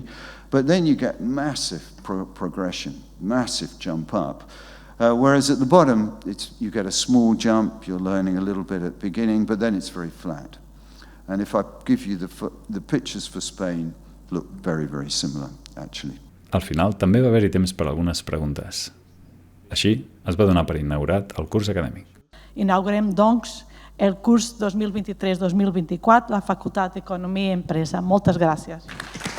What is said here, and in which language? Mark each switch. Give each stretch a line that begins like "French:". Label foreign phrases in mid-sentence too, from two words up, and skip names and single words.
English: But then you get massive progression, massive jump up. Whereas at the bottom, you get a small jump. You're learning a little bit at the beginning, but then it's very flat. And if I give you the pictures for Spain, look very, very similar, actually.
Catalan: Al final també va haver-hi temps per algunes preguntes. Així, es va donar per inaugurat el curs acadèmic. Inaugurem, doncs, el curs 2023-2024 la Facultat d'Economia i Empresa. Moltes gràcies.